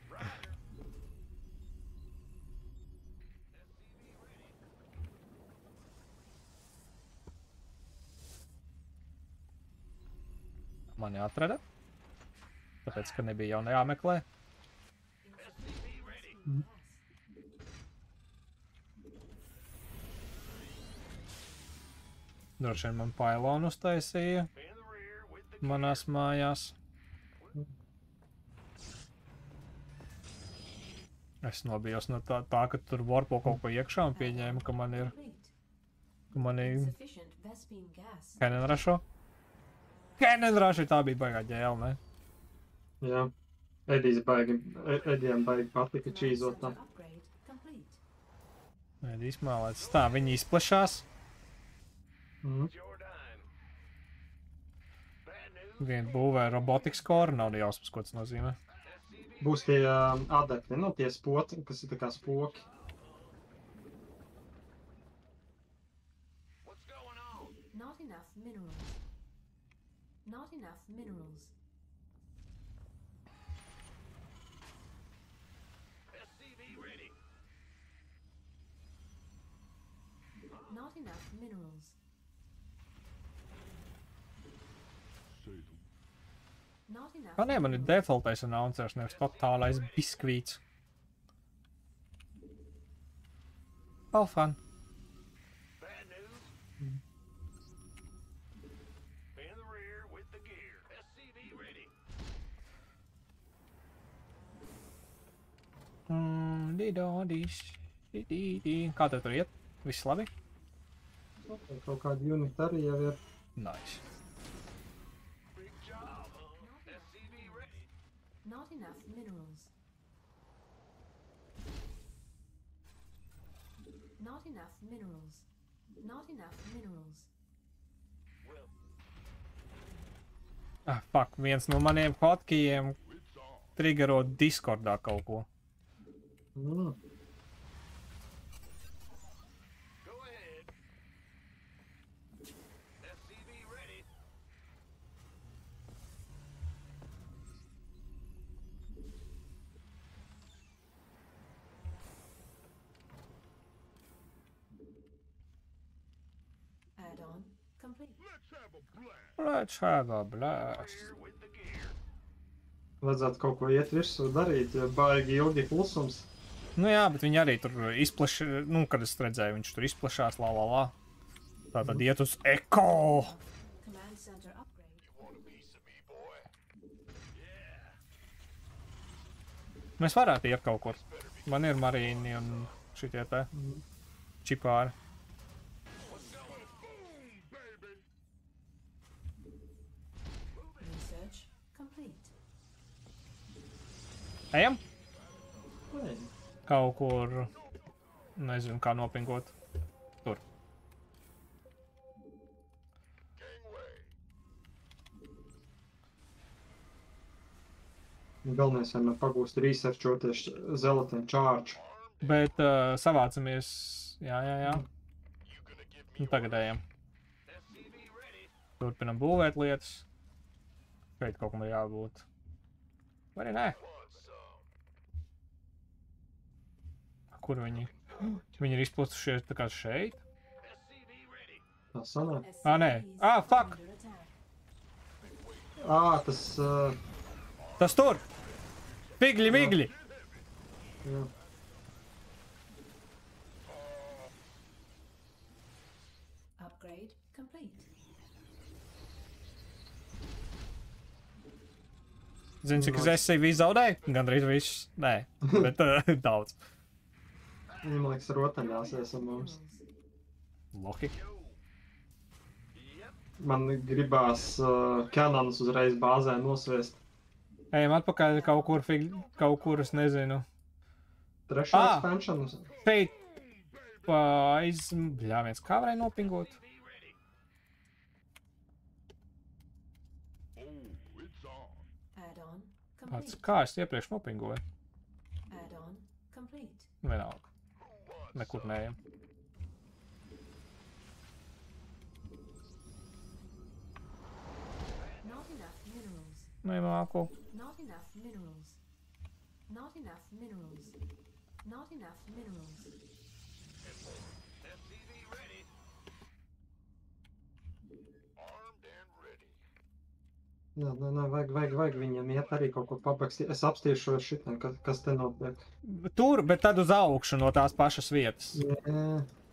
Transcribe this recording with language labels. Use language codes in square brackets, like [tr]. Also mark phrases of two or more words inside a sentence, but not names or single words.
[lv] Man jāatrada. Tāpēc, ka nebija jau jāmeklē. Droši vien man pailonu uztaisīja [en] In the rear with the [lv] manās mājās. Es nobijos no tā, ka tur warpo kaut ko iekšā un pieņēmu, ka man ir [en] Insufficient Vespene gas. Cannon Rush. Cannon Rush, [lv] tā bija baigā ģēle, ne? Jā. Edijam baigi patika čīzot tā. [en] Upgrade complete. [lv] Nē, izmēlēts. Tā, viņi izplešās. Mhm. [en] It's your time. Bad news. [lv] Vien būvē [en] robotics core, [lv] nav jausmas, ko tas nozīmē. Būs tie adapti, nu tie spoti, kas ir tā kā spoki. [en] What's going on? Not enough minerals. Not enough minerals. SCV ready. Not enough minerals. Not enough. [lv] Kā ne, man ir defaultais announcers, nevis totālais biskvīts. [en] All fun. Bad news. In the rear with the gear. SCV ready. [lv] Kā tev tur iet? Viss labi? Kaut kādi uniti arī jau ir. [en] Nice. Big job, huh? SCV ready. Not enough minerals. Not enough minerals. Not enough minerals. Well, Ah, fuck, [lv] viens no maniem hotkeyiem triggero Discordā kaut ko. Mm. [en] go ahead. SCV ready. Add-on complete. Let's have a blast. Rear with the gear. [lv] Vajadzētu kaut ko iet virsū darīt, ja baigi ilgi klusums. Nu jā, bet viņi arī tur izpleš, nu, kad es redzēju, viņš tur izplešās, la. Tā tad iet uz Eko. [en] Command center upgrade. Want a piece of me, boy? Yeah. [lv] Mēs varētu iet kaut kur. Man ir marīni un šitie te čipāri. [en] Research complete. [lv] Ejam? Ej, Kaut kur, nezinu, kā nopingot. Tur. Galvenais vienmēr pagūst researchoties zelotīnu čārču. Bet savācamies, jā. Nu, tagad ejam. [en] SCV ready. [lv] Turpinam būvēt lietas. Šeit kaut kam ir jābūt. Vai arī nē? [en] Want some? [lv] Kur viņi? Viņi ir izplatušies tā kā šeit? [en] SCV ready. [lv] Tā sanāk. Ah, nē. [en] Ah, fuck! Under attack. [lv] Tas... Tas tur! Figļi, migļi! jā. [en] Upgrade complete. [lv] Zini, cik es sevi zaudēju? Gandrīz viss. Nē, bet daudz. Viņi, man liekas, rotaļāsies ar mums. Loki. Man gribās Canonus uzreiz bāzē nosviest. Ejam atpakaļ kaut kur, es nezinu. Trešā Ah! expansion. Šeit Bļāviens, kā varēja nopingot? [en] Add-on [lv] Pats, [en] complete. [lv] kā es iepriekš nopingoju? [en] Add-on complete. [lv] Vienalga. Nekur neejam. [en] Not enough minerals. [lv] Nemāku. [en] Not enough minerals. Not enough minerals. Not enough minerals. SCV ready. Armed and ready. [lv] Jā, nē, vajag viņam iet arī kaut ko papakstīt. Es apstīšu šitam, kas te notiek. Tur, bet tad uz augšu no tās pašas vietas. Jā.